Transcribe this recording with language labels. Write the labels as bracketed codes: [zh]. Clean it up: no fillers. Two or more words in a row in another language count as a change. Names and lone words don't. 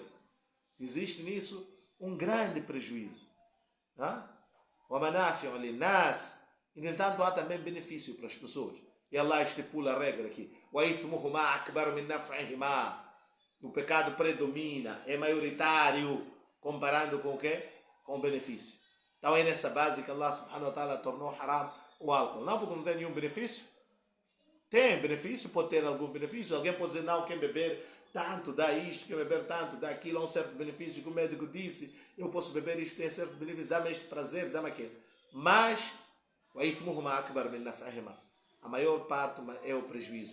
[pt] Existe nisso um grande prejuízo. [ar] ومنافع للناس. [pt] E, no entanto, há também benefício para as pessoas. E Allah estipula a regra aqui. [ar] وإثمهما أكبر من نفعهما. [pt] O pecado predomina, é maioritário, comparando com o quê? com benefício. Então é nessa base que Allah [ar] سبحانه وتعالى [pt] tornou haram o álcool. Não porque não tem nenhum benefício. Tem benefício, pode ter algum benefício. Alguém pode dizer, não, quem beber tanto dá isto, quem beber tanto dá aquilo, há um certo benefício que o médico disse, eu posso beber isto, tem certo benefício, dá-me este prazer, dá-me aquele. Mas, a maior parte é o prejuízo.